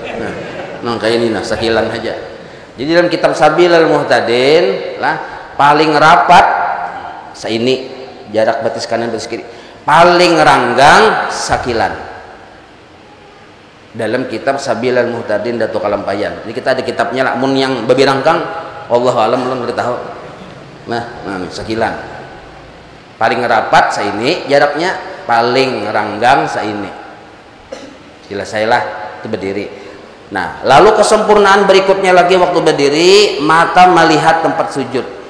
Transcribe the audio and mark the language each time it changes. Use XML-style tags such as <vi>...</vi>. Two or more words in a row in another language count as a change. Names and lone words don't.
<bjn>Nah, kayak ini nah sekilan aja. Jadi dalam kitab Sabilul Muhtadin lah paling rapat seini jarak batis kanan batis kiri. Paling ranggang sekilan. Dalam kitab Sabilul Muhtadin Datuk Kalampayan. Ini kita ada kitabnya lah. Mun yang babirangkang,</bjn> <ar>والله أعلم</ar> <bjn>belum kita tahu. Nah, sekilan. Paling rapat seini jaraknya, paling ranggang seini. Selesailah itu berdiri. Nah, lalu kesempurnaan berikutnya lagi waktu berdiri, mata melihat tempat sujud.</bjn>